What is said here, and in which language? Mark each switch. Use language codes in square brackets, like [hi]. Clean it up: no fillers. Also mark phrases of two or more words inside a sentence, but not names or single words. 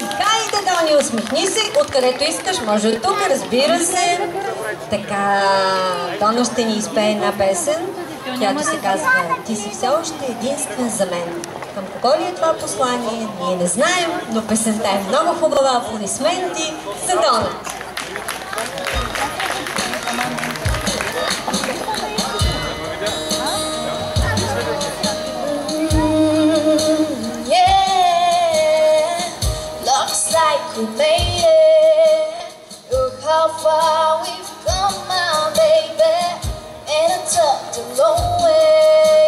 [bg] Хайде, Тони, усмихни се, откъдето искаш, може от тук, разбира се. Така, Дона ще ни изпее една песен, която се казва "Ти си все още единствен за мен". Към кого ли е това послание, ние не знаем, но песента е много хубава. Аплодисменти за Дона. [en] We made it. Look how far we've come, my baby, and a tough and long way.